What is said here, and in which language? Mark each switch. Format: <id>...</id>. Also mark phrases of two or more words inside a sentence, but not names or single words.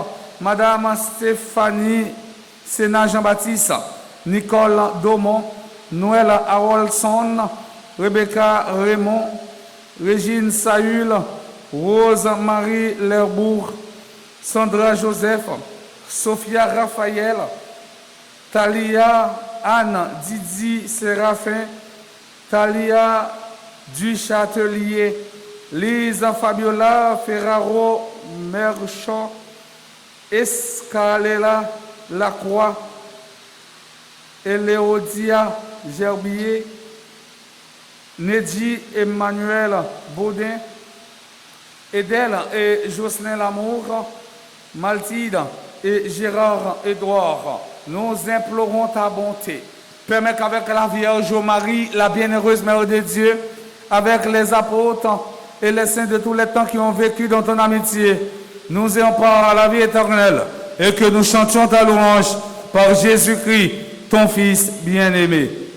<fr>Madame Stéphanie Sénat Jean-Baptiste, Nicole Daumont, Noël Harolson, Rebecca Raymond, Régine Saül, Rose-Marie Lerbourg, Sandra Joseph, Sophia Raphaël, Thalia Anne Didi Séraphin, Thalia Duchâtelier, Lisa Fabiola Ferraro Merchant, Escalela Lacroix, Eléodia Gerbier, Nedji Emmanuel Baudin, Edel et Jocelyn Lamour, Maltide et Gérard Édouard, nous implorons ta bonté. Permets qu'avec la Vierge Marie, la bienheureuse Mère de Dieu, avec les apôtres et les saints de tous les temps qui ont vécu dans ton amitié, nous ayons part à la vie éternelle et que nous chantions ta louange par Jésus-Christ, ton Fils bien-aimé.</fr>